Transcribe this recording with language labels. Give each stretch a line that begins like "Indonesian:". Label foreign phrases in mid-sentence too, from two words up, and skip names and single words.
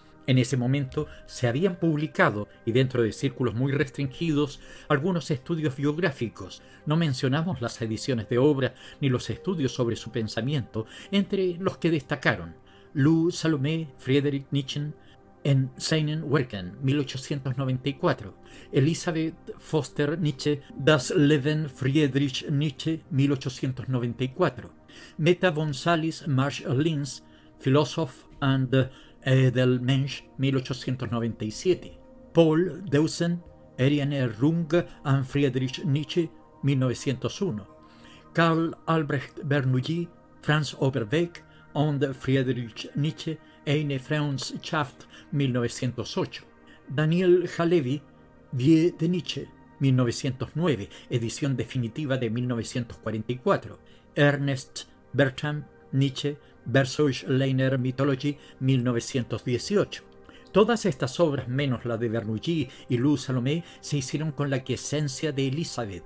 Spanish: En ese momento se habían publicado, y dentro de círculos muy restringidos, algunos estudios biográficos. No mencionamos las ediciones de obra ni los estudios sobre su pensamiento, entre los que destacaron Lou Salomé Friedrich Nietzsche en seinen Werken, 1894, Elisabeth Foster Nietzsche, Das Leben Friedrich Nietzsche, 1894, Meta von Salis-Marsch-Linz, Philosoph and Edelmensch, 1897, Paul Deussen, Erinnerung an Friedrich Nietzsche, 1901, Karl Albrecht Bernoulli, Franz Overbeck und Friedrich Nietzsche, eine Freundschaft, 1908, Daniel Halevi, Die de Nietzsche, 1909, edición definitiva de 1944, Ernest Bertram, Nietzsche, Versuchleiner Mythology, 1918. Todas estas obras, menos la de Bernoulli y Lou Salomé, se hicieron con la quiesencia de Elisabeth.